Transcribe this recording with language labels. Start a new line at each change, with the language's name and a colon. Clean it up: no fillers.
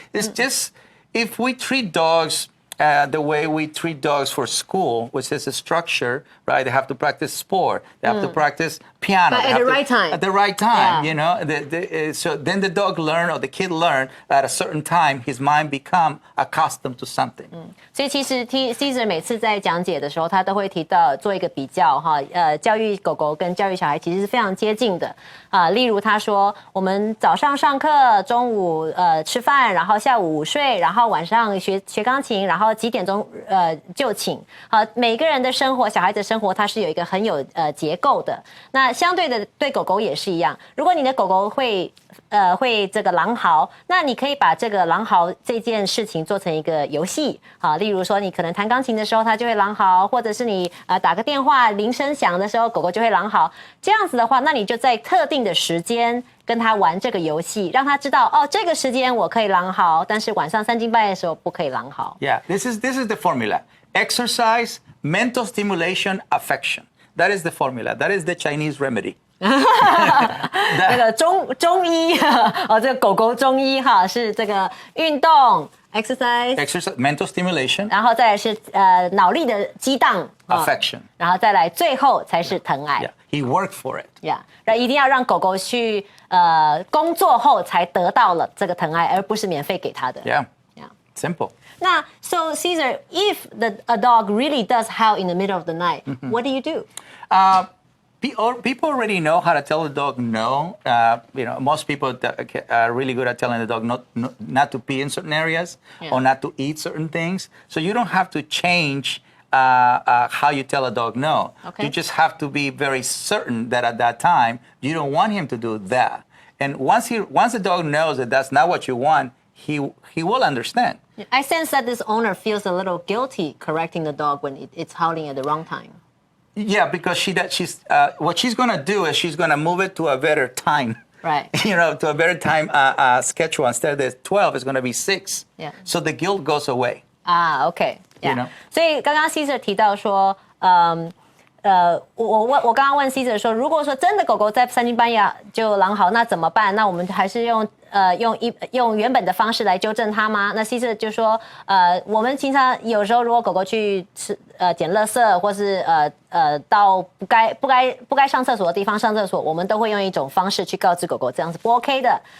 English: It's just if we treat dogs the way we treat dogs for school, which is a structure, right? They have to practice sport. They have to practice piano. But at the right time. At the right time, So then the dog learn or the kid learn at a certain time, his mind become accustomed to something.
Chinese: 所以其实 Caesar 每次在讲解的时候，他都会提到做一个比较教育狗狗跟教育小孩其实是非常接近的例如他说，我们早上上课，中午吃饭，然后下午午睡，然后晚上学钢琴，然后几点钟就寝。每个人的生活，小孩子的生活，它是有一个很有结构的。那相对的，对狗狗也是一样。如果你的狗狗会这个狼嚎，那你可以把这个狼嚎这件事情做成一个游戏例如说你可能弹钢琴的时候它就会狼嚎，或者是你打个电话铃声响的时候狗狗就会狼嚎。这样子的话，那你就在特定的时间跟他玩这个游戏，让他知道这个时间我可以狼嚎，但是晚上3更半夜的时候不可以狼嚎。
English: Yeah, this is the formula. Exercise, mental stimulation, affection. That is the formula. That is the Chinese remedy.
Chinese: 那个中医哦，这个狗狗中医哈是这个运动 exercise
English: mental stimulation，
Chinese: 然后再来是脑力的激荡
English: affection，
Chinese: 然后再来最后才是疼爱。
English: He worked for it.
Chinese: Yeah， 然后一定要让狗狗去工作后才得到了这个疼爱，而不是免费给他的。
English: Yeah. Yeah. Simple. 那 so Caesar, if a dog really does howl in the middle of the night, what do you do? People already know how to tell a dog no. Most people are really good at telling the dog not to pee in certain areas or not to eat certain things. So you don't have to change how you tell a dog no. Okay. You just have to be very certain that at that time you don't want him to do that. And once the dog knows that that's not what you want, he will understand. I sense that this owner feels a little guilty correcting the dog when it's howling at the wrong time. Yeah, because what she's going to do is she's going to move it to a better time. Right. To a better time schedule. Instead of 12, it's going to be 6. Yeah. So the guilt goes away. OK. Yeah.
Chinese: 所以刚刚 Caesar 提到说，我刚刚问 Caesar 说，如果说真的狗狗在3更半夜就狼嚎，那怎么办？那我们还是用原本的方式来纠正它吗？那 Caesar 就说，我们经常有时候如果狗狗去捡垃圾，或是到不该上厕所的地方上厕所，我们都会用一种方式去告知狗狗，这样是不 OK 的。